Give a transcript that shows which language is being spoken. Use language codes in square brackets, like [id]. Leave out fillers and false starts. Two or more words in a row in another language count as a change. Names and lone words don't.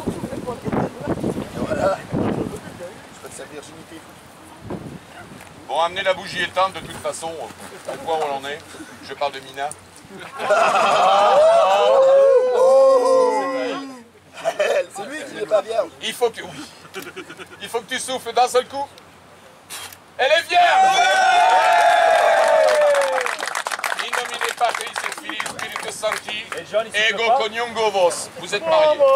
[fr] Bon, amenez la bougie éteinte de toute façon, au point où on en est. Je parle de Mina. C'est lui qui n'est pas bien. Il faut que... Oui. Il faut que tu souffles d'un seul coup. Elle est vierge! [la] In nomine Patris et Filii Spiritus Sancti, ego coniungo vos. [fr] Vous êtes mariés.